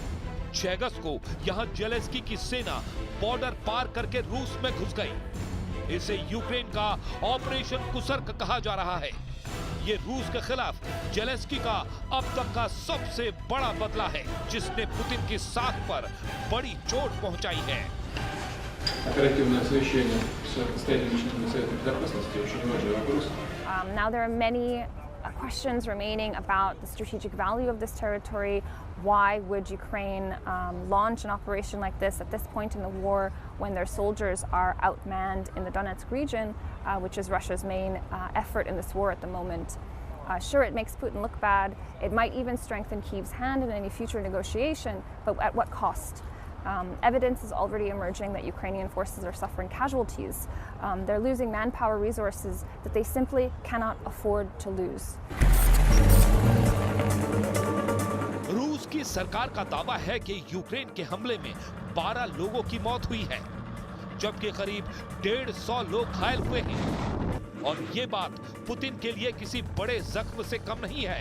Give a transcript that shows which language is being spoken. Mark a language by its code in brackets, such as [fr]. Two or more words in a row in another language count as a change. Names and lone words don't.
[hi] 6 अगस्त को यहां जेलेंस्की की सेना बॉर्डर पार करके रूस में घुस गई। इसे यूक्रेन का ऑपरेशन कुसर्क कहा जा रहा है। ये रूस के खिलाफ जेलेंस्की का अब तक का सबसे बड़ा बदला है, जिसने पुतिन की साख पर बड़ी चोट पहुंचाई है। [ru] Оперативное совещание с председателем Совета Безопасности очень важный вопрос. [en] Now there are many questions remaining about the strategic value of this territory. Why would Ukraine launch an operation like this at this point in the war when their soldiers are outmanned in the Donetsk region, which is Russia's main effort in this war at the moment? Sure, it makes Putin look bad. It might even strengthen Kyiv's hand in any future negotiation, but at what cost? Evidence is already emerging that Ukrainian forces are suffering casualties. They're losing manpower resources that they simply cannot afford to lose. [hi] रूस की सरकार का दावा है कि यूक्रेन के हमले में 12 लोगों की मौत हुई है, जबकि करीब 150 लोग घायल हुए हैं। और ये बात पुतिन के लिए किसी बड़े जख्म से कम नहीं है।